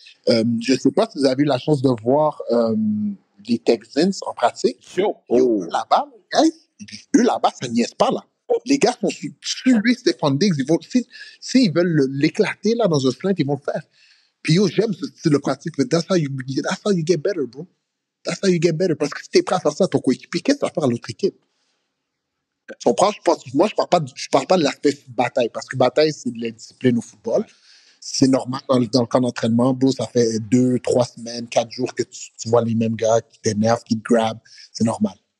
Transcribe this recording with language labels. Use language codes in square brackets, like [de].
[fr] Je ne sais pas si vous avez eu la chance de voir les Texans en pratique. Eux, là-bas, eux, là-bas, ça niaise pas, là. Les gars sont sur lui, Stephon Diggs. S'ils veulent l'éclater là, dans un slant, ils vont le faire. Puis yo, j'aime ce style de pratique. [en] That's how you get better, bro. That's how you get better. [fr] Parce que si t'es prêt à faire ça à ton coéquipier, qu'est-ce que tu vas faire à l'autre équipe? Tu comprends? Moi, je parle pas de l'aspect bataille. Parce que bataille, c'est de la discipline au football. C'est normal dans le camp d'entraînement, bro. Ça fait 2, 3 semaines, 4 jours que tu vois les mêmes gars qui t'énervent, qui te grabent. C'est normal.